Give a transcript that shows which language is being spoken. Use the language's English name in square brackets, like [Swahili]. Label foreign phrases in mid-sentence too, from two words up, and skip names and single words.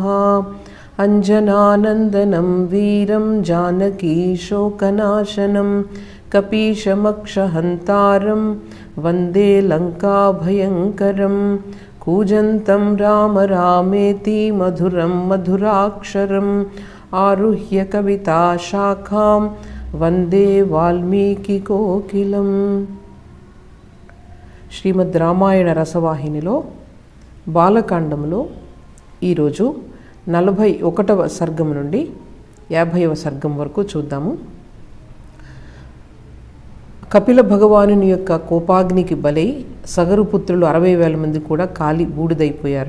[Sanskrit] अञ्जनानन्दनं वीरं जानकीशोकनाशनं कपीशमक्षहन्तारं वन्दे लङ्काभयङ्करं। कूजन्तं राम रामेति मधुरं मधुराक्षरम् आरुह्य कविताशाखां वंदे वाल्मीकिकोकिलं। [Telugu] శ్రీమద్ రామాయణ రసవాహినిలో బాలకాండంలో ఈరోజు 41వ సర్గం నుండి 50వ సర్గం వరకు చూద్దాము. కపిల భగవానుని యొక్క కోపాగ్నికి బలై సగరు పుత్రులు 60,000 మంది కూడా కాలి బూడిదైపోయారు.